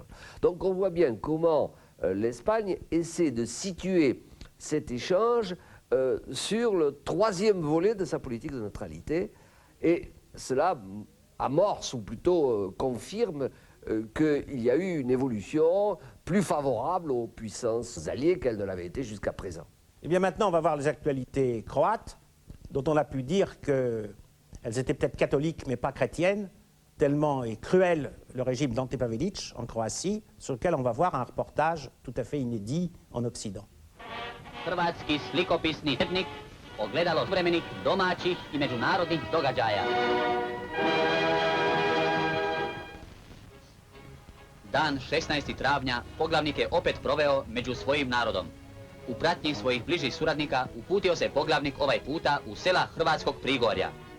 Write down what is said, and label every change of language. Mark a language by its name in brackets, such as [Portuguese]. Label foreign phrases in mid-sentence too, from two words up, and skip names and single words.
[French] Donc on voit bien comment l'Espagne essaie de situer cet échange sur le troisième volet de sa politique de neutralité, et cela amorce, ou plutôt confirme, qu'il y a eu une évolution plus favorable aux puissances alliées qu'elle ne l'avait été jusqu'à présent. Eh bien maintenant, on va voir les actualités croates, dont on a pu dire qu'elles étaient peut-être catholiques, mais pas chrétiennes, tellement est cruel le régime d'Ante Pavelić en Croatie, sur lequel on va voir un reportage tout à fait inédit en Occident. [Croatian] Hrvatski slikopisni tjednik, ogledalo suvremenih domaćih i međunarodnih događaja. Dan 16. travnja poglavnik je opet proveo među svojim narodom. U pratnji svojih bližih suradnika uputio se poglavnik ovaj puta u sela Hrvatskog Prigorja.